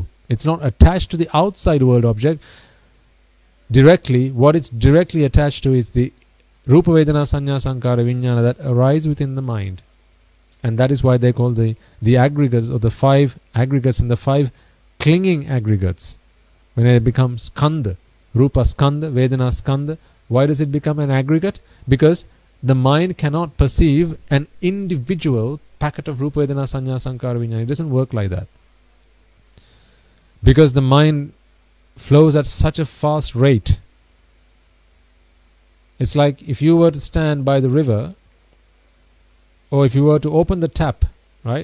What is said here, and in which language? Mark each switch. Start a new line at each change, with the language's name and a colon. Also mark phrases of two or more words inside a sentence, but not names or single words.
English: It's not attached to the outside world object directly. What it's directly attached to is the
Pali: Rupa Vedana Sanya Sankara Vijnana
English: that arise within the mind. And that is why they call the aggregates, or the 5 aggregates and the 5 clinging aggregates. When it becomes
Pali: skanda, Rupa skanda, Vedana skanda,
English: why does it become an aggregate? Because the mind cannot perceive an individual packet of
Pali: Rupa Vedana Sanya Sankara Vijnana.
English: It doesn't work like that. Because the mind flows at such a fast rate. It's like if you were to stand by the river, or if you were to open the tap, right?